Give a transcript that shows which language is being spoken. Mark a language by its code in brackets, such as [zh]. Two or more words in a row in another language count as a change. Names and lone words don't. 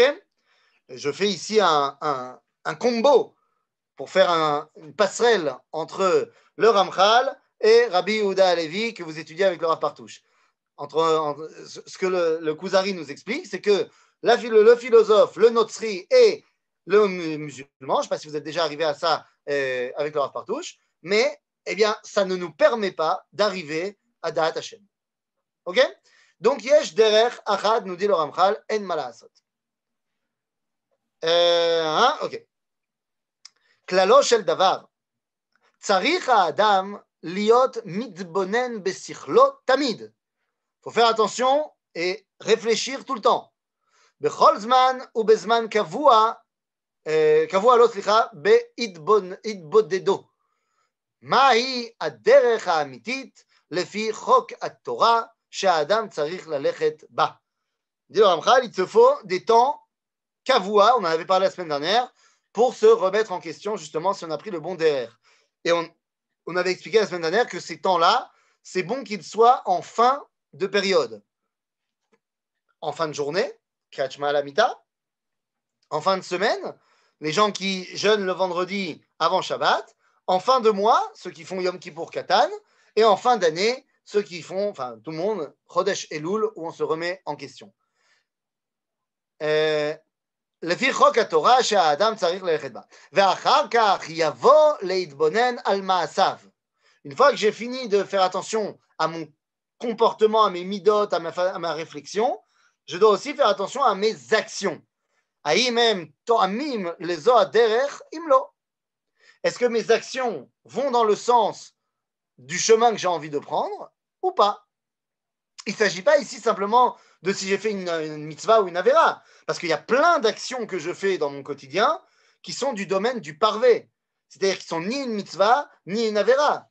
[fr] Je fais ici un combo pour faire une passerelle entre le Ramchal et Rabbi Yehuda Halevi que vous étudiez avec le Rav Partouche. Ce que le Kuzari nous explique, c'est que le philosophe, le Notzri et le musulman, je ne sais pas si vous êtes déjà arrivé à ça avec le Rav Partouche, mais eh bien, ça ne nous permet pas d'arriver à [he] דעת השם. [fr] Ok? Donc, [he] יש דרך אחד, [fr] nous dit le Ramchal, en malaasot. [he] Ok. כללו של דבר. צריך האדם להיות מתבונן בשכלו תמיד. [fr] Il faut faire attention et réfléchir tout le temps. [he] בכל זמן או בזמן קבוע לו סליחה בהתבודדו. מהי הדרך האמיתית לפי חוק התורה שהאדם צריך ללכת בה. [fr] Dit le Ramchal, il te faut des temps kavua, on en avait parlé la semaine dernière, pour se remettre en question justement si on a pris le bon derrière. Et on avait expliqué la semaine dernière que ces temps-là, c'est bon qu'ils soient en fin de période. En fin de journée, [he] קריאת שמע על המיטה. [fr] En fin de semaine, les gens qui jeûnent le vendredi avant Shabbat. En fin de mois, ceux qui font Yom Kippour Katan. Et en fin d'année, ceux qui font, enfin tout le monde, Chodesh Elul, où on se remet en question. [he] לפי חוק התורה שהאדם צריך ללכת בה. ואחר כך יבוא להתבונן על מעשיו. [fr] Une fois que j'ai fini de faire attention à mon comportement, à mes midot, à ma réflexion, je dois aussi faire attention à mes actions. [he] האם הם תואמים לזו הדרך, אם לא. [fr] Est-ce que mes actions vont dans le sens du chemin que j'ai envie de prendre ou pas? Il ne s'agit pas ici simplement de si j'ai fait une mitzvah ou une avera, parce qu'il y a plein d'actions que je fais dans mon quotidien qui sont du domaine du parvé, c'est-à-dire qui sont ni une mitzvah ni une avera.